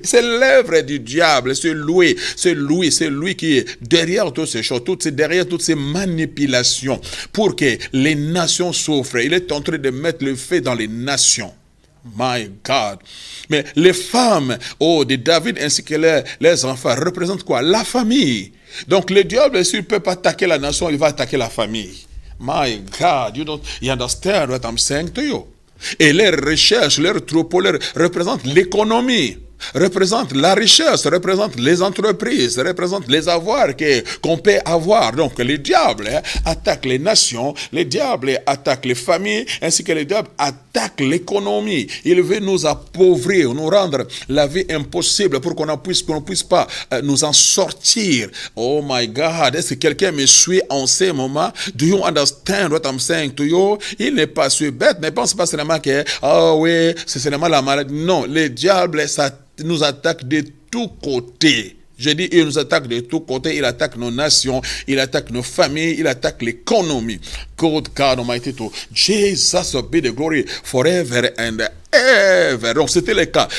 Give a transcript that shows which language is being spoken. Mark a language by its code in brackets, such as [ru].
[fr] C'est l'œuvre du diable. C'est lui qui est derrière toutes ces choses, derrière toutes ces manipulations, pour que les nations souffrent. Il est en train de mettre le feu dans les nations. [en] My God. [fr] Mais les femmes, de David ainsi que les enfants représentent quoi? La famille. Donc le diable, s'il ne peut pas attaquer la nation, il va attaquer la famille. [en] My God, you understand what I'm saying to you? [fr] Et les recherches, leurs troupeaux représentent l'économie, représente la richesse, représente les entreprises, représente les avoirs qu'on peut avoir. Donc le diable attaque les nations, le diable attaque les familles, ainsi que le diable attaque l'économie. Il veut nous appauvrir, nous rendre la vie impossible pour qu'on ne puisse pas nous en sortir. [en] Oh my God, [fr] est-ce que quelqu'un me suit en ce moment? [en] Do you understand what I'm saying to you? [fr] Il n'est pas si bête, ne pense pas seulement que, oui, c'est seulement la maladie. Non, le diable, nous attaque de tous côtés. Je dis, il nous attaque de tous côtés. Il attaque nos nations, il attaque nos familles, il attaque l'économie. [en] God Almighty, to Jesus be the glory forever and ever. [fr] Donc c'était le cas.